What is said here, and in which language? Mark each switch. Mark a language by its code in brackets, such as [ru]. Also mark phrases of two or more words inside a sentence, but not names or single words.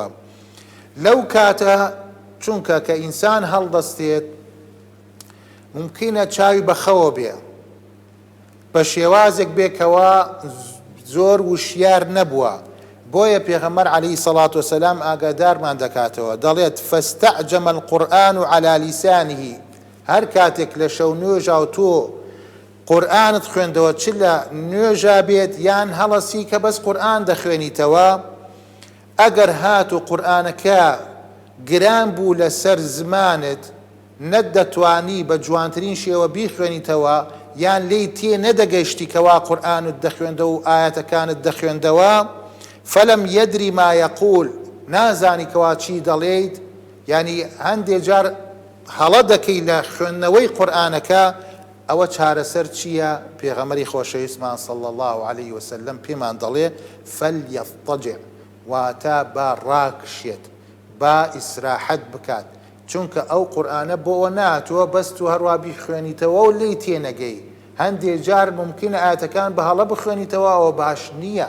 [ckb] لەو کاتە چونکە کە ئینسان هەڵدەستێت ممکنە چاوی بەخەوە بێ، بە شێوازێک بێکەوە زۆر وشیار نەبووە. بۆیە پێغەمبەر [ar] عەلەیهی سەڵات وسەلام [ckb] ئاگادارمان دەکاتەوە، دەڵێت: [ar] فاستعجم القورآن على لسانه. [ckb] هەر کاتێک لە شەو نوێژا و تۆ قورئانت خوێندەوە، چ لە نوێژا بێت یان هەڵەسی کە بەس قورئان دەخوێنیتەوە، ئەگەر هات و قورئانەکە گران بوو لەسەر زمانت نەدەتوانی بە جوانترین شێوە بیخوێنیتەوە یان لێی تێ نەدەگەیشتی کەوا قورئانت دەخوێندەوە و ئاەتەکانت دەخوێندەوە، [ar] فەلەم یەدری ما یەقول، [ckb] نازانی کەوا چی دەڵێیت، ینی هەندێک جار هەڵە دەکەی لە خوێندنەوەی قورئانەکە. ئەوە چارەسەر چییە؟ پێغەمبەری خۆشەویستمان [ar] صلى الله عليه وسلم [ckb] پێمان دەڵێ: فەلیەضطەجع، واتە با ڕاکشێت، با ئیسراحەت بکات. چونکە ئەو قورئانە بۆەوە ناتوە بەس تو هەروە بیخوێنیتەوە و لێی تێنەگەی. هەندێک جار ممکنە ئاەتەکان بە هەڵە بخوێنیتەوە، ئەوە باش نییە.